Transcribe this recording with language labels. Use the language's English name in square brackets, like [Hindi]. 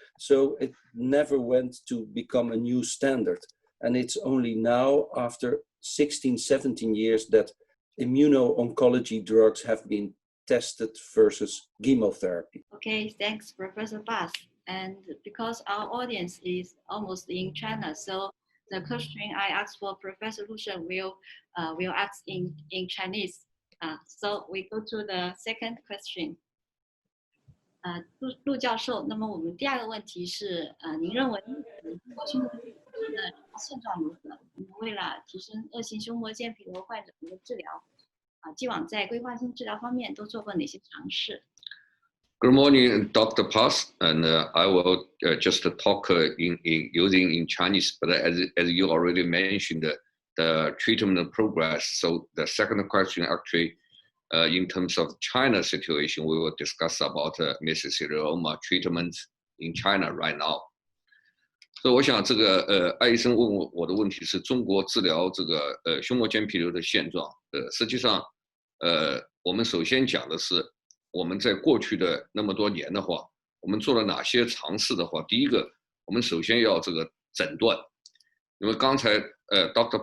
[English] So it never went to become a new standard, and it's only now after 16, 17 years that immuno-oncology drugs have been tested versus chemotherapy. Okay, thanks, Professor Bass. And because our audience is almost in China, so the question I asked for Professor Lu Shen will ask in Chinese. So we go to the second question. [Chinese] 陆教授，那么我们第二个问题是，您认为中国胸膜间皮瘤的现状如何？为了提升恶性胸膜间皮瘤患者的治疗，既往在规划性治疗方面都做过哪些尝试？ [English] Good morning, Dr. Pass, and I will just talk using in Chinese, but as you already mentioned, the treatment progress. So the second question actually, in terms of China situation, we will discuss about mesothelioma treatment in China right now. [Chinese] So 我想这个艾医生问我的问题是中国治疗这个胸膜间皮瘤的现状。实际上我们首先讲的是我们在过去的那么多年的话，我们做了哪些尝试的话，第一个我们首先要这个诊断，因为刚才Dr.